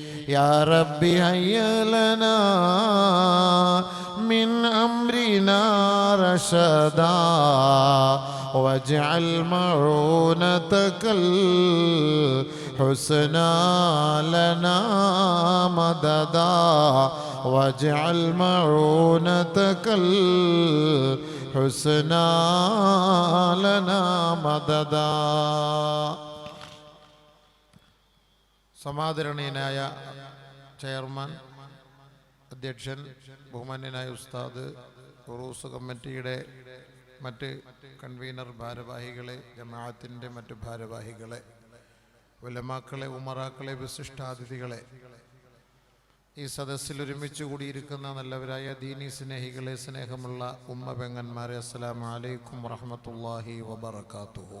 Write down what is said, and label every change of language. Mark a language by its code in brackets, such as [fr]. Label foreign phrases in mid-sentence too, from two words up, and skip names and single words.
[ar] يا ربي هيا لنا من أمرنا رشدا، واجعل معونتك الحسنى لنا مددا، واجعل معونتك الحسنى لنا مددا. [ml] സമാദരണീയനായ ചെയർമാൻ, അധ്യക്ഷൻ, ബഹുമാന്യനായ ഉസ്താദ്, ഉറൂസ് കമ്മിറ്റിയുടെ മറ്റ് കൺവീനർ ഭാരവാഹികളെ, ജമാഅത്തിൻ്റെ മറ്റ് ഭാരവാഹികളെ, ഉലമാക്കളെ, ഉമറാക്കളെ, വിശിഷ്ടാതിഥികളെ, ഈ സദസ്സിൽ ഒരുമിച്ച് കൂടിയിരിക്കുന്ന നല്ലവരായ ദീനി സ്നേഹികളെ, സ്നേഹമുള്ള ഉമ്മ പെങ്ങന്മാരെ, [ar] السلام عليكم ورحمة الله وبركاته.